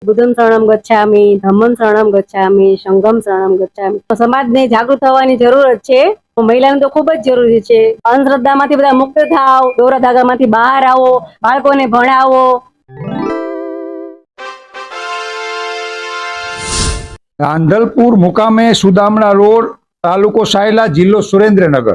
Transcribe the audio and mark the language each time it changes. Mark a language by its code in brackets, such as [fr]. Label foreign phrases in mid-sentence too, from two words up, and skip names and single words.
[pi] बुद्धं शरणं गच्छामि, धम्मं शरणं गच्छामि, संघं शरणं गच्छामि। [gu] સમાજને જાગૃત થવાની જરૂરત છે। મહિલાને તો ખૂબ જ જરૂરી છે। અંધશ્રદ્ધામાંથી બધા મુક્ત થાઓ, દોરા ધાગામાંથી બહાર આવો, બાળકોને ભણાવો। રાંધલપુર મુકામે સુદામણા રોડ, તાલુકો સાયલા, જિલ્લો સુરેન્દ્રનગર।